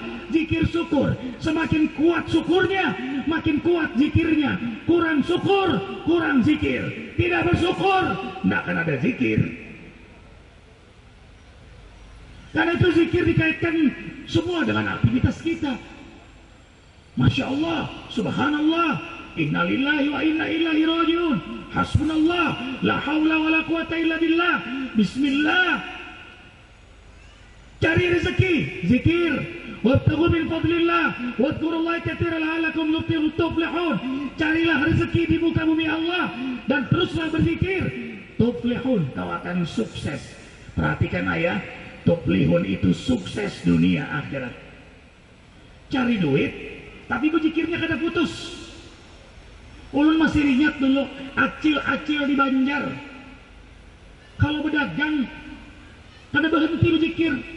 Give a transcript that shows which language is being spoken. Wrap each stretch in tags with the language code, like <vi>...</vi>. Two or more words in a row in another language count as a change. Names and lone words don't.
<id>Zikir syukur, semakin kuat syukurnya makin kuat zikirnya. Kurang syukur, kurang zikir. Tidak bersyukur, tidak akan ada zikir. Karena itu zikir dikaitkan semua dengan aktivitas kita.</id> <ar>ما شاء الله, سبحان الله، إنا لله وإنا إليه راجعون، حسبنا الله، لا حول ولا قوة إلا بالله، بسم الله.</ar> <id>Cari rezeki, zikir.</id> <ar>وابتغوا من فضل الله واذكروا الله كثيرا لعلكم تفلحون.</ar> <id>Carilah rezeki di muka bumi Allah dan teruslah berzikir. Tuflihun, kau akan sukses. Perhatikan ayat, tuflihun itu sukses dunia akhirat. Cari duit tapi berzikirnya kada putus.</id> <bjn>Ulun masih ingat dulu acil-acil di Banjar, kalau berdagang kada berhenti berzikir.</bjn>